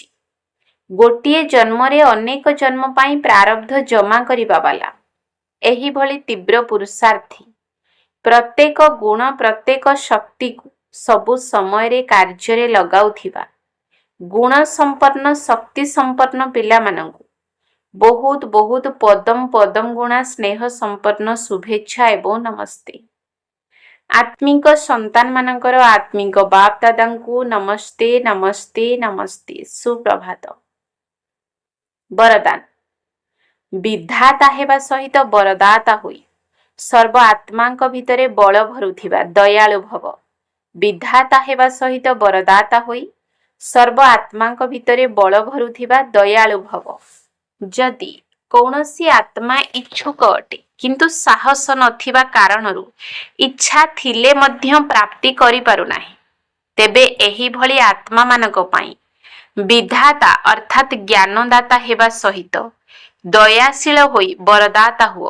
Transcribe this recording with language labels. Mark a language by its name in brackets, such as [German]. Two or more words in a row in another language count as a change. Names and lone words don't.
[Odia] ଗୋଟିଏ ଜନ୍ମରେ ଅନେକ ଜନ୍ମ ପାଇଁ ପ୍ରାରବ୍ଧ ଜମା କରିବା ବାଲା ଏହିଭଳି ତୀବ୍ର ପୁରୁଷାର୍ଥୀ ପ୍ରତ୍ୟେକ ଗୁଣ, ପ୍ରତ୍ୟେକ ଶକ୍ତିକୁ ସବୁ ସମୟରେ କାର୍ଯ୍ୟରେ ଲଗାଉଥିବା ଗୁଣ ସମ୍ପନ୍ନ, ଶକ୍ତି ସମ୍ପନ୍ନ ପିଲାମାନଙ୍କୁ ବହୁତ ପଦମ ଗୁଣା ସ୍ନେହ ସମ୍ପନ୍ନ ଶୁଭେଚ୍ଛା ଏବଂ ନମସ୍ତେ। ଆତ୍ମିକ ସନ୍ତାନମାନଙ୍କର ଆତ୍ମିକ ବାପ ଦାଦାଙ୍କୁ ନମସ୍ତେ, ନମସ୍ତେ, ନମସ୍ତେ। ସୁପ୍ରଭାତ। ବରଦାନ। ବିଧାତା ହେବା ସହିତ ବରଦାତା ହୋଇ ସର୍ବ ଆତ୍ମାଙ୍କ ଭିତରେ ବଳ ଭରୁଥିବା ଦୟାଳୁ ଭବ। ବିଧାତା ହେବା ସହିତ ବରଦାତା ହୋଇ ସର୍ବ ଆତ୍ମାଙ୍କ ଭିତରେ ବଳ ଭରୁଥିବା ଦୟାଳୁ ଭବ। ଯଦି କୌଣସି ଆତ୍ମା ଇଚ୍ଛୁକ ଅଟେ କିନ୍ତୁ ସାହସ ନଥିବା କାରଣରୁ ଇଚ୍ଛା ଥିଲେ ମଧ୍ୟ ପ୍ରାପ୍ତି କରି ପାରୁ ନାହିଁ, ତେବେ ଏହି ଭଳି ଆତ୍ମା ମାନଙ୍କ ପାଇଁ ବିଧାତା ଅର୍ଥାତ ଜ୍ଞାନଦାତା ହେବା ସହିତ ଦୟାଶୀଳ ହୋଇ ବରଦାତା ହୁଅ।